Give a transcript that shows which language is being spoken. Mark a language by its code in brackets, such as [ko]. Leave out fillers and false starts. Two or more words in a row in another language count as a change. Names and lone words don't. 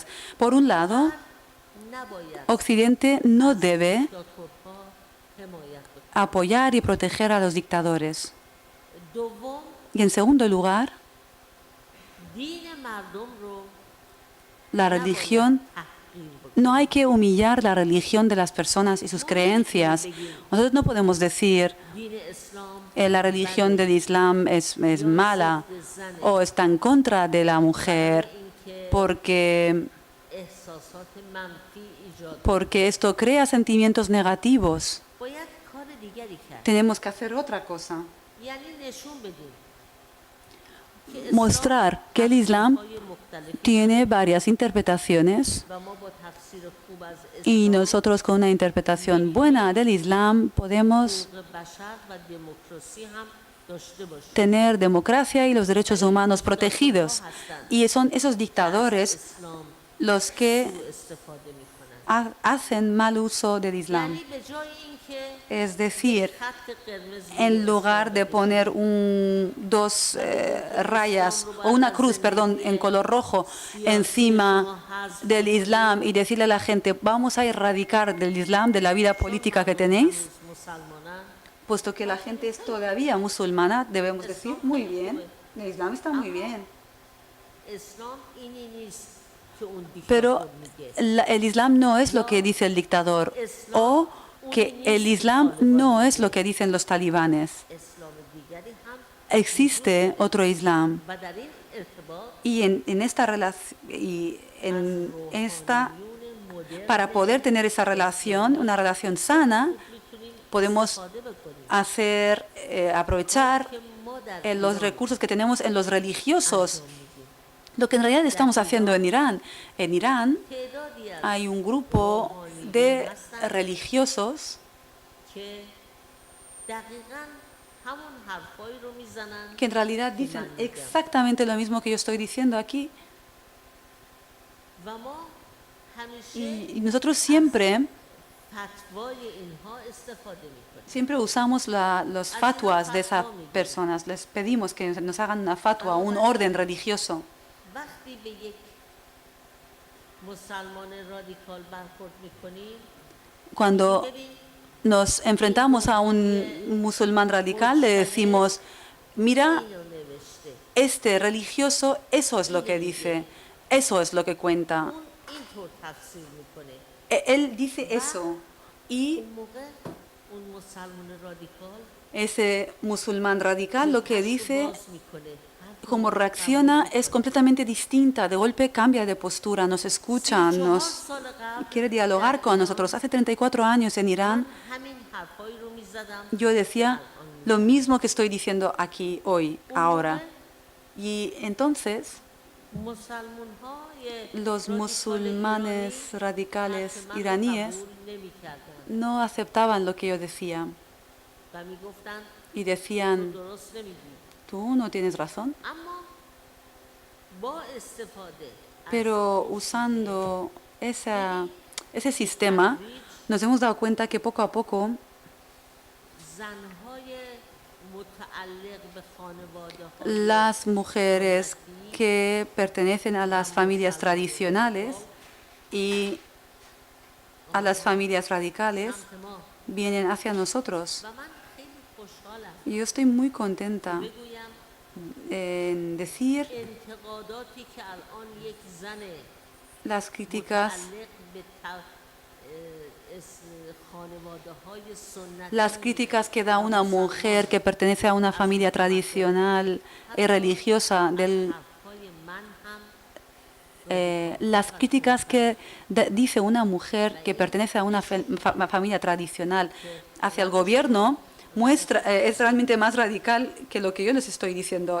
[es] Por un lado, [fa] نباید [es] Occidente no debe [fa] دیکتاتورها حمایت بکنه. [es] apoyar y proteger a los dictadores. [fa] دوم، [es] Y en segundo lugar, [fa] دین مردم رو [es] la religión, [fa] تحقیر بکنه. [es] no hay que humillar la religión de las personas y sus creencias. Nosotros no podemos decir [fa] دین اسلام [es] la religión del Islam es mala o está en contra de la mujer porque [fa] احساسات منفی ایجاد [es] porque esto crea sentimientos negativos. [fa] باید کار دیگری کرد. [es] Tenemos que hacer otra cosa. [fa] یعنی نشون بدیم که [es] Mostrar que el Islam [fa] های مختلفی [es] tiene varias interpretaciones [fa] و ما با تفسیر خوب از [es] y [fa] اسلام، [es] nosotros con una interpretación buena del Islam podemos [fa] حقوق بشر و دموکراسی هم داشته باشیم. [es] tener democracia y los derechos humanos protegidos. Y son esos dictadores [fa] اسلام [es] los que [fa] سوء استفاده میکنن. [es] hacen mal uso del Islam. [fa] یعنی به جای اینکه [es] Es decir, [fa] خط قرمز [es] en lugar de poner dos rayas o una cruz, perdón, en color rojo encima del Islam y decirle a la gente, vamos a erradicar del Islam, de la vida política que tenéis, [fa] مسلمانان، [es] puesto que la gente es todavía musulmana, debemos decir, muy bien, el Islam está muy bien. [fa] اسلام اینی نیست که اون [es] Pero [fa] دیکتاتور میگه. [es] el Islam no es lo que dice el dictador o que el Islam no es lo que dicen los talibanes. [fa] اسلام دیگری هم [es] Existe otro Islam. [fa] و در این ارتباط [es] Y en esta relación, [fa] مدرن [es] para poder tener esa relación, una relación sana, [fa] میتونیم [es] podemos [fa] استفاده بکنیم [es] hacer, aprovechar [fa] که ما در [es] los recursos que tenemos en los religiosos. Lo que en realidad estamos haciendo en Irán. En Irán [fa] تعدادی از [es] hay un grupo de religiosos [fa] که دقیقاً همون حرفایی رو میزنن [es] que en realidad dicen exactamente lo mismo que yo estoy diciendo aquí. [fa] و ما همیشه [es] Y nosotros siempre [fa] فتوای اینها استفاده میکنیم. [es] Siempre usamos los fatwas de esas personas. Les pedimos que nos hagan una fatwa, un orden religioso. [fa] وقتی به یک مسلمان رادیکال برخورد میکنیم، [es] Cuando nos enfrentamos a un musulmán radical, le decimos, mira, [fa] اینو نوشته، [es] este religioso, eso es lo que dice, eso es lo que cuenta. [fa] اون اینطور تفسیر میکنه. [es] Él dice eso. Y [fa] اون موقع اون مسلمان رادیکال [es] ese musulmán radical lo que dice, [fa] باز میکنه. [es] como reacciona, es completamente distinta. De golpe cambia de postura, nos escucha, [fa] 4 سال قبل [es] quiere dialogar con nosotros. Hace 34 años en Irán, [fa] همین حرفایی رو میزدم. [es] yo decía lo mismo que estoy diciendo aquí, hoy, ahora. Y entonces, [fa] مسلمان های [es] los musulmanes radicales iraníes [fa] نمیکردن [es] no aceptaban lo que yo decía [fa] و میگفتن [es] y decían, [fa] درست نمیگی. [es] tú no tienes razón. [fa] اما با استفاده [es] Pero usando ese sistema, nos hemos dado cuenta que poco a poco [fa] زنهای متعلق به خانواده ها [es] las mujeres que pertenecen a las familias tradicionales y a las familias radicales [fa] سمت ما [es] vienen hacia nosotros. [fa] و من خیلی خوشحالم [es] Y yo estoy muy contenta [fa] بگویم [es] en decir [fa] انتقاداتی که الان یک زن [es] las críticas [fa] متعلق به [es] Las críticas que da una mujer que pertenece a una familia tradicional y religiosa las críticas que dice una mujer que pertenece a una familia tradicional hacia el gobierno es realmente más radical que lo que yo les estoy diciendo.